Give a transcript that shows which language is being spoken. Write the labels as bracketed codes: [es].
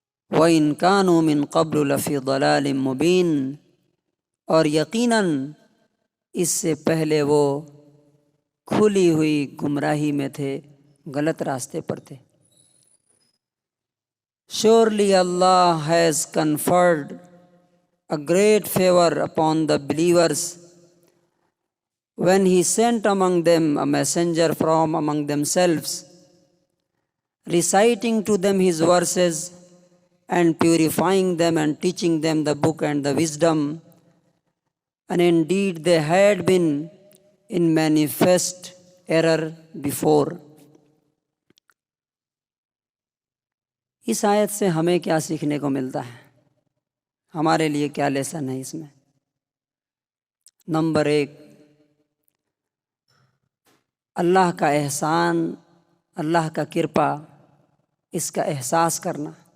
[ar] وَإِن كَانُوا مِن قَبْلُ لَفِي ضَلَالٍ مُبِينٍ، [ur] اور یقیناً اس سے پہلے وہ کھلی ہوئی گمراہی میں تھے، غلط راستے پر تھے. [en] Surely Allah has conferred a great favor upon the believers when He sent among them a messenger from among themselves, reciting to them His verses and purifying them and teaching them the book and the wisdom. And indeed they had been in manifest error before. [ur] اس آیت سے ہمیں کیا سیکھنے کو ملتا ہے؟ ہمارے لیے کیا لیسن ہے اس میں؟ نمبر 1، اللہ کا احسان، اللہ کا کرپا، اس کا احساس کرنا.